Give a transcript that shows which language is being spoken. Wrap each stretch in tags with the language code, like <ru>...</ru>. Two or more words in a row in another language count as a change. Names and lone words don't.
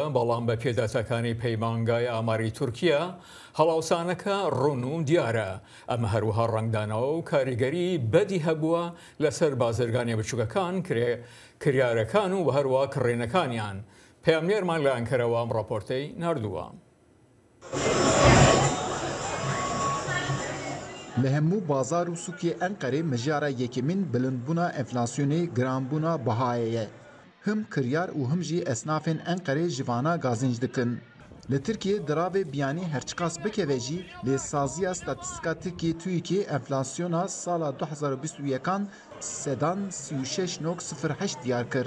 <ckb>بەڵام بە پێداتەکانی پەیمانگای ئاماری تورکیا هەڵاوسانەکە ڕوون و دیارە ئەمە هەروەها ڕەنگدانەوە و کاریگەری بەدی هەبووە لەسەر بازرگانی بچووکەکان کریارەکان و هەروە کڕێنەکانیان. پەیامنێرمان لە ئەنکەرەوە ئەم ڕاپۆرتەی ناردووە.</ckb> <ku>li hemû bazar û sûkê Enqerê mijara yekemîn bilindbûna enflasyonê giranbûna bihayê ye. Him kiryar û him jî esnafên Enqerê ji vana gazinc dikin. Li Tirkiye diravê biyanî herçiqas bikeve jî lêsaziya statîstika Tirkiye TÜİKê enflasyona sala 2021 sedan 36.08 diyar kir.</ku>